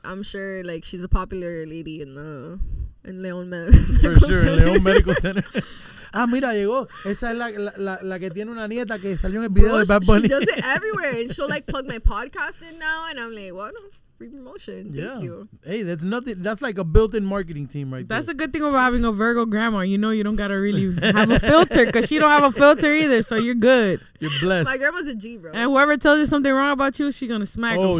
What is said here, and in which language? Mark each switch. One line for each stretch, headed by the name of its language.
English: I'm sure like she's a popular lady in León For sure, in León Medical Center.
Spanish: Mira, llegó. Esa es la que tiene una nieta que salió en el video de Bad Bunny.
English: She does it everywhere. And she'll like plug my podcast in now. And I'm like, well, no, free promotion. Thank you. Hey, that's nothing. That's like a built-in marketing team right there. That's a good thing about having a Virgo grandma. You don't gotta really have a filter because she don't have a filter either. So you're good. You're blessed. My grandma's a G, bro. And whoever tells you something wrong about you, she gonna smack them.